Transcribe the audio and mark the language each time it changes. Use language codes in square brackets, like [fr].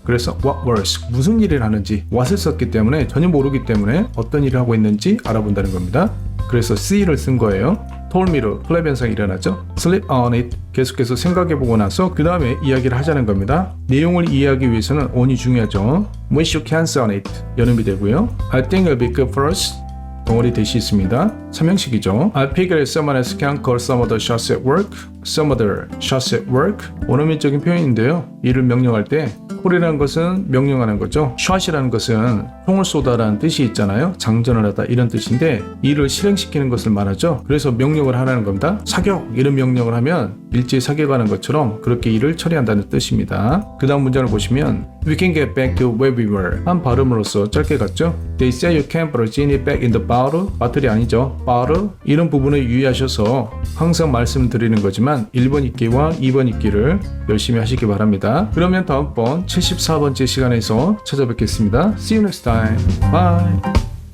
[ko] 그래서 [en] what was, [ko] 무슨 일을 하는지 what을 썼기 때문에 전혀 모르기 때문에 어떤 일을 하고 있는지 알아본다는 겁니다. 그래서 see를 쓴 거예요. told me로 플랩 현상이 일어나죠. [en] sleep on it. [ko] 계속해서 생각해보고 나서 그 다음에 이야기를 하자는 겁니다. 내용을 이해하기 위해서는 on이 중요하죠. [en] We shook hands on it. [ko] 연음이 되고요. [en] I think it'll be good for us. [ko] 덩어리 대시 있습니다. 삼형식이죠. [en] I figure someone else can call some other shots at work. Some other shots at work. [ko] 원어민적인 표현인데요. 이를 명령할 때 call이라는 것은 명령하는 거죠. shot이라는 것은 총을 쏘다라는 뜻이 있잖아요. 장전을 하다 이런 뜻인데 이를 실행시키는 것을 말하죠. 그래서 명령을 하라는 겁니다. 사격 이런 명령을 하면 일제히 사격하는 것처럼 그렇게 일을 처리한다는 뜻입니다. 그 다음 문장을 보시면 [en] We can get back to where we were. [ko] 한 발음으로써 짧게 갔죠. [en] They say you can't put a genie back in the bottle. [ko] 바틀이 아니죠. [en] bottle. [ko] 이런 부분을 유의하셔서 항상 말씀드리는 거지만 하지만 1번 읽기와 2번 읽기를 열심히 하시기 바랍니다. 그러면 다음번 74번째 시간에서 찾아뵙겠습니다. [en] See you next time. Bye.